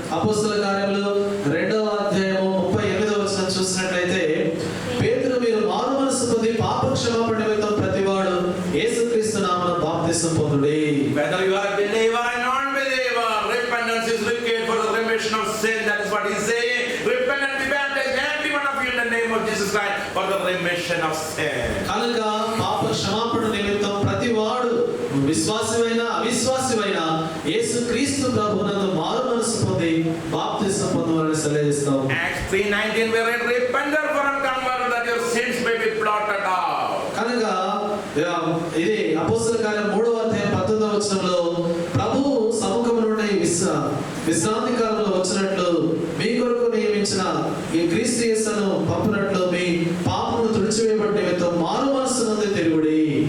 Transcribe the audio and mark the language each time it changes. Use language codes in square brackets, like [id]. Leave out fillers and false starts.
[te] అపోస్తలుల కార్యములు 2వ అధ్యాయము 38వ వచనం చూసినట్లయితే పేతురు మీరు మారు మనస్సు పొంది పాప క్షమాపణ నిమిత్తం ప్రతివాడు యేసుక్రీస్తు నామమున బాప్తిసం పొందుడి. [en] Whether you are a believer or non-believer, repentance is required for the remission of sin. That is what he is saying. Repent and be baptized, every one of you, in the name of Jesus Christ, for the remission of sin. [te] కనుక పాప క్షమాపణ నిమిత్తం ప్రతివాడు విశ్వాసమైన అవిశ్వాసమైన యేసుక్రీస్తు ప్రభువునందు మారు మనస్సు పొంది బాప్తిసం పొందవాలని సెలవిస్తాం. [en] Acts 3:19 we read, repent therefore and convert that your sins may be blotted out. [te] కనుక ఇది అపోస్తలుల కార్యం 3వ అధ్యాయం 19వ వచనంలో ప్రభువు సముఖము నుండి విశ్రాంతి కాలంలో వచ్చినట్లు మీ కొరకు నియమించిన ఈ క్రీస్తు యేసును పంపినట్లు మీ పాపమును తుడిచివేయబడిన నిమిత్తం మారు మనస్సు నుండి తిరుగుడి.